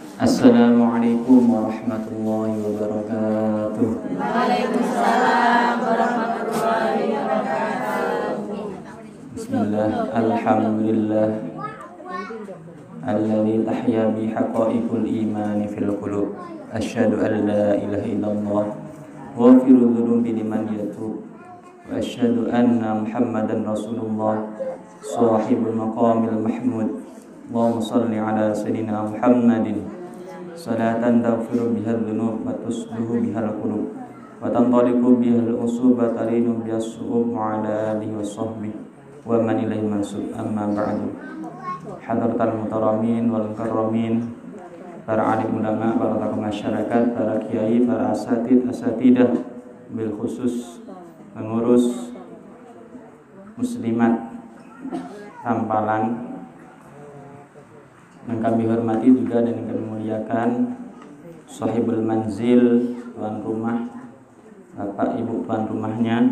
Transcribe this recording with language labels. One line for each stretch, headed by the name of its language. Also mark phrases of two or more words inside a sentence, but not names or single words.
Arabic: السلام عليكم ورحمة الله وبركاته. وعليكم السلام ورحمة الله وبركاته. بسم الله, الحمد لله الذي تحيا بحقائق الإيمان في القلوب. أشهد أن لا إله إلا الله غافر الذنوب لمن يتوب. وأشهد أن محمدا رسول الله صاحب المقام المحمود. اللهم صل على سيدنا محمد صلاة تغفر بها الذنوب وتصلح بها القلوب وتنطلق بها العصوب وتلين بها الصعوب وعلى آله وصحبه ومن إليه منسوب. أما بعد. حضرات المحترمين والمكرمين,
Indonesian: para alim ulama, para tokoh masyarakat, para kiai, para asatidah,
Arabic: بالخصوص
Indonesian: pengurus muslimat Tampalan yang kami hormati juga dan yang kami muliakan,
Arabic: صاحب المنزل,
Indonesian: tuan rumah, bapak ibu tuan rumahnya.